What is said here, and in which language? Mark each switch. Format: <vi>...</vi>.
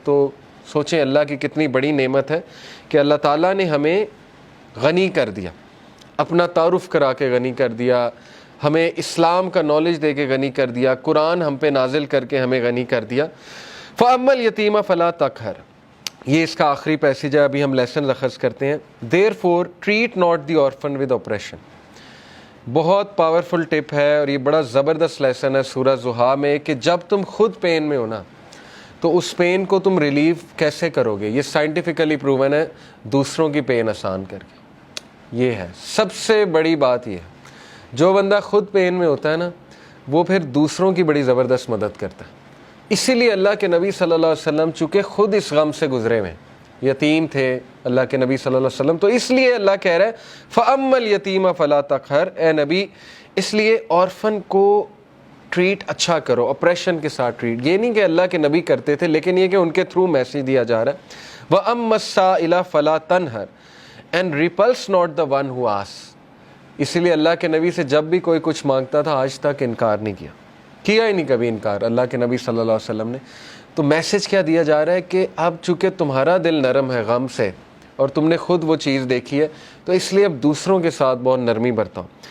<ur>تو سوچیں اللہ کی کتنی بڑی نعمت ہے کہ اللہ تعالیٰ نے ہمیں غنی کر دیا, اپنا تعارف کرا کے غنی کر دیا, ہمیں اسلام کا نالج دے کے غنی کر دیا, قرآن ہم پہ نازل کر کے ہمیں غنی کر دیا.</ur> <ar>فَأَمَّا الْيَتِيمَ فَلَا تَقْهَرْ,</ar> <ur>یہ اس کا آخری پیسیج ہے, ابھی ہم لیسن اخذ کرتے ہیں.</ur> <en>Therefore treat not the orphan with oppression.</en> <ur>بہت پاورفل ٹپ ہے اور یہ بڑا زبردست لیسن ہے سورہ زحا میں کہ جب تم خود پین میں ہو نا, تو اس پین کو تم ریلیو کیسے کرو گے. یہ سائنٹیفکلی پروون ہے, دوسروں کی پین آسان کر کے. یہ ہے سب سے بڑی بات. یہ ہے جو بندہ خود پین میں ہوتا ہے نا, وہ پھر دوسروں کی بڑی زبردست مدد کرتا ہے. اسی لیے اللہ کے نبی صلی اللہ علیہ وسلم چونکہ خود اس غم سے گزرے ہوئے, یتیم تھے اللہ کے نبی صلی اللہ علیہ وسلم, تو اس لیے اللہ کہہ رہا ہے</ur> <ar>فَأَمَّا الْيَتِيمَ فَلَا تَقْهَرْ,</ar> <ur>اے نبی اس لیے آرفن کو ٹریٹ اچھا کرو, اپریشن کے ساتھ ٹریٹ. یہ نہیں کہ اللہ کے نبی کرتے تھے, لیکن یہ کہ ان کے تھرو میسیج دیا جا رہا ہے.</ur> <ar>وَأَمَّا السَّائِلَ فَلَا تَنْهَرْ</ar> <en>And repulse not the one who asks.</en> <ur>اسی لیے اللہ کے نبی سے جب بھی کوئی کچھ مانگتا تھا آج تک انکار نہیں کیا ہی نہیں کبھی انکار اللہ کے نبی صلی اللہ علیہ وسلم نے. تو میسج کیا دیا جا رہا ہے کہ اب چونکہ تمہارا دل نرم ہے غم سے, اور تم نے خود وہ چیز دیکھی ہے, تو اس لیے اب دوسروں کے ساتھ بہت نرمی برتاؤ.</ur>